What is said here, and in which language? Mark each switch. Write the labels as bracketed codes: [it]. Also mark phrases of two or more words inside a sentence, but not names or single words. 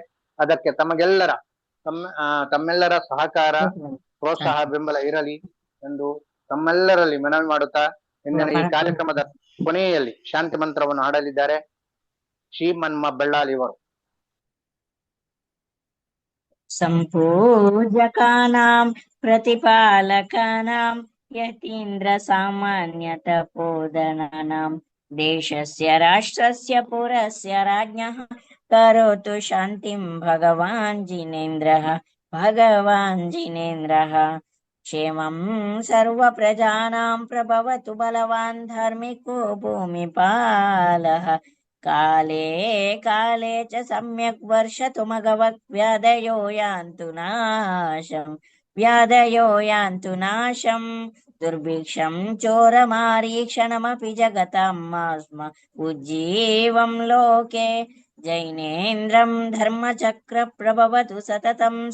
[kn] ಅದಕ್ಕೆ ತಮ್ಮೆಲ್ಲರ ಸಹಕಾರ, ಪ್ರೋತ್ಸಾಹ, ಬೆಂಬಲ ಇರಲಿ ಎಂದು ತಮ್ಮೆಲ್ಲರಲ್ಲಿ ಮನವಿ ಮಾಡುತ್ತಾ ಇಂದಿನ ಈ ಕಾರ್ಯಕ್ರಮದ ಕೊನೆಯಲ್ಲಿ ಶಾಂತಿ ಮಂತ್ರವನ್ನು ಹಾಡಲಿದ್ದಾರೆ ಶ್ರೀಮನ್ಮ ಬೆಳ್ಳಾಲ್ ಇವರು. [sa] ಸಂಪೂಜಕಾನಾಂ ಪ್ರತಿಪಾಲಕಾನಾಂ ಯತೀಂದ್ರ ಸಾಮಾನ್ಯ ತಪೋಧನಾನಾಂ ದೇಶಸ್ಯ ರಾಷ್ಟ್ರಸ್ಯ ಪುರಸ್ಯ ರಾಜ್ಞಃ ಕರೋತು ಶಾಂತಿಂ ಭಗವಾನ್ ಜಿನೇಂದ್ರಃ ಕ್ಷೇಮಂ ಸರ್ವ ಪ್ರಜಾನಾಂ ಪ್ರಭವತು ಬಲವಾನ್ ಧಾರ್ಮಿಕೋ ಭೂಮಿಪಾಲಃ ಕಾಲೇ ಕಾಲೇ ಚ ಸಮ್ಯಕ್ ವರ್ಷತು ಮಘವಕ್ ವ್ಯಾಧಯೋ ಯಾಂತು ನಾಶಂ ದುರ್ಭಿಕ್ಷಂ ಚೋರಮಾರೀಕ್ಷಣಮಪಿ ಜಗತಾಂ ಮಾಸ್ಮ ಉಜ್ಜೀವಂ ಲೋಕೆ ಜೈನೇಂದ್ರಂ ಧರ್ಮಚಕ್ರ ಪ್ರಭವತು ಸತತಂ